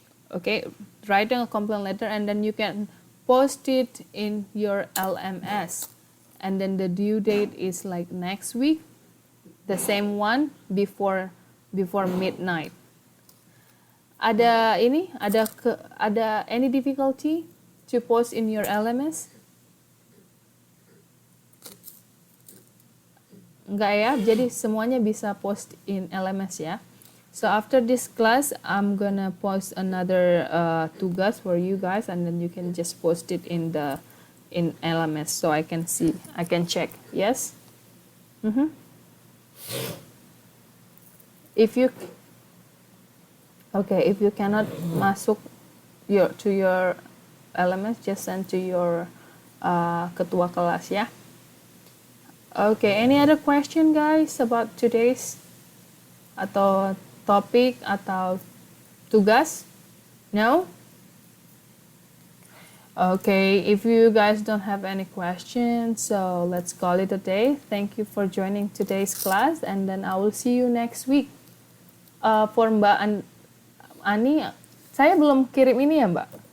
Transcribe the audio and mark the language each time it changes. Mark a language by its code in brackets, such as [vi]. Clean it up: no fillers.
[en] Okay, writing a complaint letter, and then you can post it in your LMS, and then the due date is like next week, the same one before midnight. Ada any difficulty to post in your LMS? [id] Enggak ya, jadi semuanya bisa [en] post in LMS [id] ya. [en] So after this class, I'm gonna post another tugas for you guys, and then you can just post it in LMS so I can see, I can check. Yes. If you cannot masuk to your LMS, just send to your ketua kelas ya. Okay, any other question guys about today's [id] atau topik atau [en] tugas? No? Okay, if you guys don't have any questions, so let's call it a day. Thank you for joining today's class, and then I will see you next week. [id] For Mbak Ani, saya belum kirim ini ya Mbak?